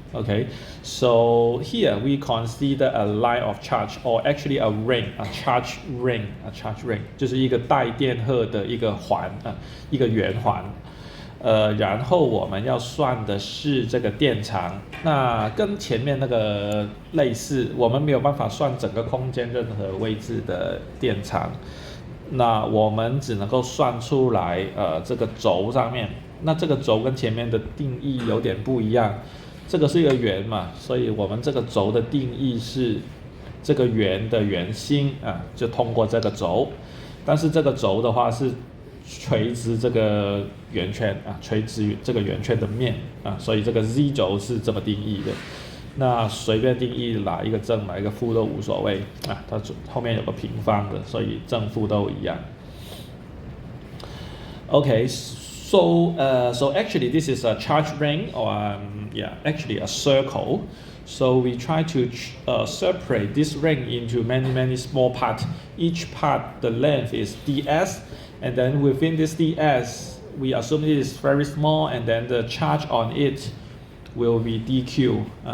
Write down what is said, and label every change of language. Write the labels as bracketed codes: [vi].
[en] Okay, so here we consider a line of charge, or actually a ring, a charge ring, [zh] 就是一个带电荷的一个环一个圆环。然后我们要算的是这个电场，那跟前面那个类似，我们没有办法算整个空间任何位置的电场。那我们只能够算出来这个轴上面，那这个轴跟前面的定义有点不一样，这个是一个圆嘛，所以我们这个轴的定义是这个圆的圆心就通过这个轴，但是这个轴的话是垂直这个圆圈垂直这个圆圈的面所以这个 z 轴是这么定义的。那随便定义哪一个正哪一个负都无所谓它后面有个平方的，所以正负都一样。 [en] Okay, so actually this is a charge ring, or actually a circle. So we try to separate this ring into many small parts. Each part the length is ds, and then within this ds we assume it is very small, and then the charge on it will be dq.